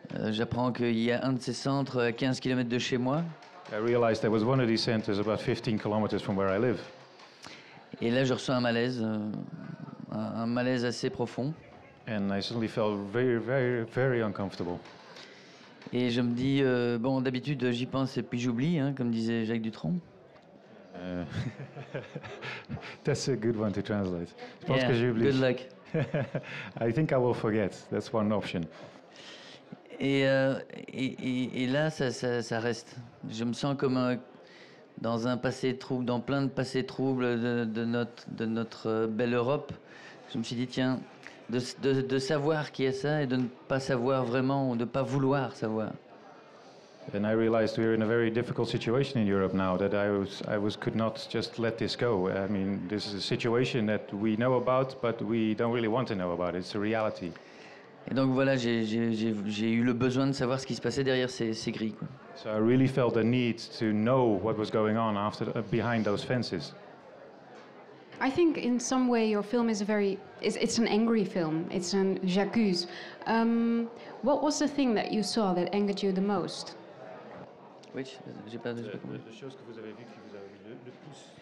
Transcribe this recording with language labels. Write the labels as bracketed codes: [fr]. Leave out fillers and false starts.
[fr] J'apprends qu'il y a un de ces centres à 15 km de chez moi. [en] I realized there was one of these centers about 15 kilometers from where I live. [fr] Et là, je ressens un malaise assez profond. [en] And I suddenly felt very, very, very uncomfortable. [fr] Et je me dis, d'habitude, j'y pense et puis j'oublie, hein, comme disait Jacques Dutronc. [en] That's a good one to translate. [fr] Je pense que j'oublie. [en] Good luck. I think I will forget. That's one option. [fr] Et là, ça reste. Je me sens comme dans un passé trouble, dans plein de passés troubles de notre belle Europe. Je me suis dit, tiens, de savoir qui est ça et de ne pas savoir vraiment, ou de ne pas vouloir savoir. [en] And I realized we're in a very difficult situation in Europe now, that could not just let this go. I mean, this is a situation that we know about, but we don't really want to know about. It's a reality. [fr] Et donc voilà, j'ai eu le besoin de savoir ce qui se passait derrière ces grilles, quoi. [en] So I really felt the need to know what was going on behind those fences. I think in some way your film is it's an angry film. It's an j'accuse. What was the thing that you saw that angered you the most? [fr] Which? J'ai pas compris. La chose que vous avez vue qui vous a eu le plus.